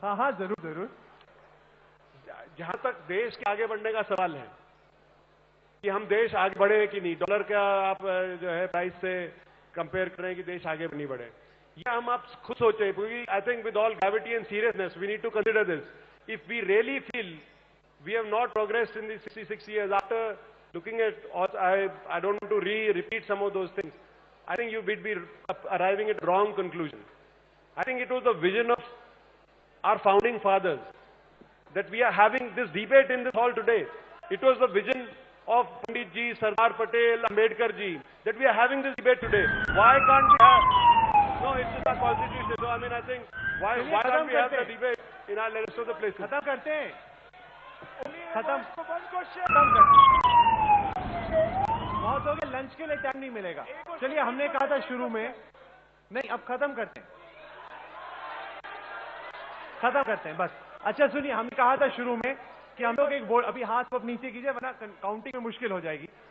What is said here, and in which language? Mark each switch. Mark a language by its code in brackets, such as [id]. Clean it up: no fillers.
[hi] हाँ जरूर। जहां तक देश के आगे बढ़ने का सवाल है कि हम देश आगे बढ़े कि नहीं, डॉलर का आप जो है प्राइस से कंपेयर करें कि देश आगे नहीं बढ़े, या हम आप खुद सोचें, क्योंकि [en] I think with all gravity and seriousness we need to consider this. If we really feel we have not progressed in these 66 years, after looking at, I don't want to repeat some of those things, I think you would be arriving at wrong conclusion. I think it was the vision of our founding fathers that we are having this debate in this hall today. It was the vision of Pandit ji, Sardar Patel, Ambedkar ji, that we are having this debate today. Why can't we have? No, it's just our constitution. So I mean, I think why can't we have the debate in our rest of the places? [hi] खत्म करते हैं, खत्म बहुत हो गया, lunch के लिए time नहीं मिलेगा। चलिए, हमने कहा था शुरू में, नहीं अब खत्म करते हैं बस। अच्छा सुनिए, हमने कहा था शुरू में कि हम लोग एक बोर्ड, अभी हाथ पर नीचे कीजिए वरना काउंटिंग में मुश्किल हो जाएगी।